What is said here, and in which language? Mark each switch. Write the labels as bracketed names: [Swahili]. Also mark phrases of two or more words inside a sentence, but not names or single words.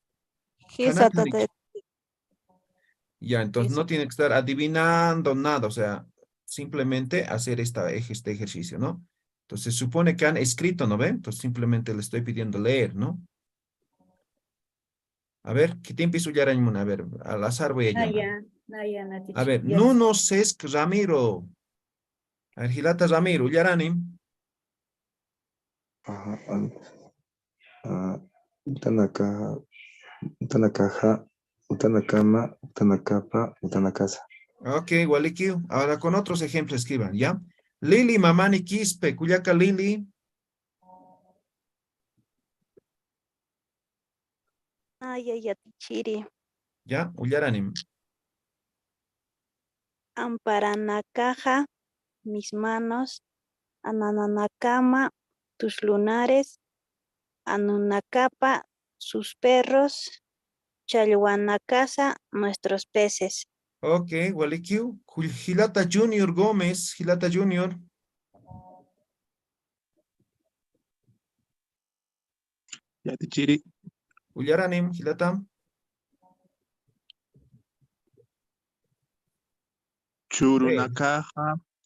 [Spanish] Ya, entonces no tiene que estar adivinando nada, o sea, simplemente hacer este ejercicio, ¿no? Entonces supone que han escrito, ¿no ven? Entonces simplemente le estoy pidiendo leer, ¿no? A ver, ¿qué tiempo hizo ya? A ver, al azar voy a llamar. A ver, Nuno Sesc Ramiro. A ver, [Aymara] Gilata Ramiro, Yaranim. Utanakaja, Utanakama, Utanakapa, Utanakasa. Ok, Walikiu. [Spanish] Ahora con otros ejemplos escriban, ¿ya? [Aymara] Lili mamani quispe, cuyaca Lili. Yatichiri. Ya, ullaranim. Amparanacaja, [Spanish] mis manos. Ananacama, tus lunares. Anunacapa, sus perros. Chalhuanacasa, nuestros peces. [Aymara] Ok, Walikiu. Gilata Junior Gómez, Gilata Junior. Yatichiri. Ullaranim, Gilata. Churunakaja.